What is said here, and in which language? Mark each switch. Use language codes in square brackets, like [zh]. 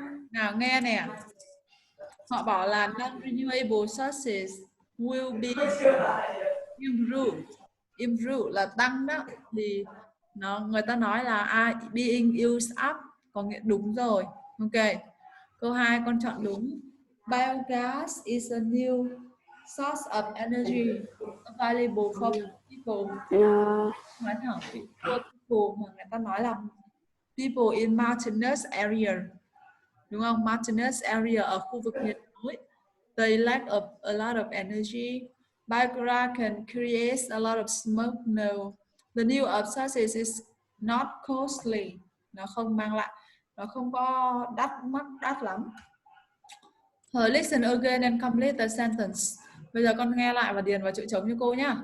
[vi] Nào nghe nè. Họ bảo là [en] non-renewable sources will be improved. [vi] Improve là tăng đó, thì người ta nói là [en] being used up, [vi] có nghĩa đúng rồi. Ok. Câu 2 con chọn đúng. [en] Biogas is a new source of energy available for people. [vi] Nói thẳng for people mà người ta nói là [en] people in mountainous area, [vi] đúng không? Mountainous area ở khu vực miền núi. [en] They lack a lot of energy. Biogas can create a lot of smoke. No, the new of sources is not costly. [vi] Nó không mang lại, nó không có đắt lắm. [en] Listen again and complete the sentence. [vi] Bây giờ con nghe lại và điền vào chỗ trống cho cô nhá.